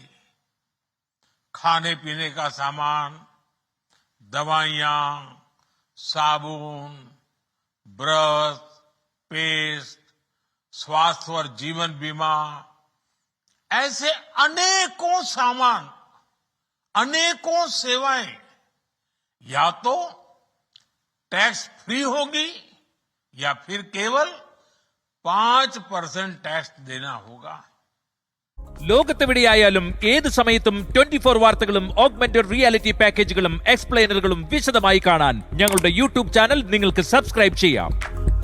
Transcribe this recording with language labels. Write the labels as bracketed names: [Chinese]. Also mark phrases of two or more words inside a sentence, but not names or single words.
[Hindi] खाने पीने का सामान, दवाइयां, साबुन, ब्रश, पेस्ट, स्वास्थ्य और जीवन बीमा, ऐसे अनेकों सामान, अनेकों सेवाएं या तो टैक्स फ्री होगी या फिर केवल 5% टैक्स देना होगा। [Malayalam] ലോകത്തെവിടെയായാലും ഏത് സമയത്തും 24 വാർത്തകളും [English] augmented reality [Malayalam] പാക്കേജുകളും എക്സ്പ്ലെയിനറുകളും വിശദമായി കാണാൻ ഞങ്ങളുടെ യൂട്യൂബ് ചാനൽ നിങ്ങൾക്ക് സബ്സ്ക്രൈബ് ചെയ്യാം.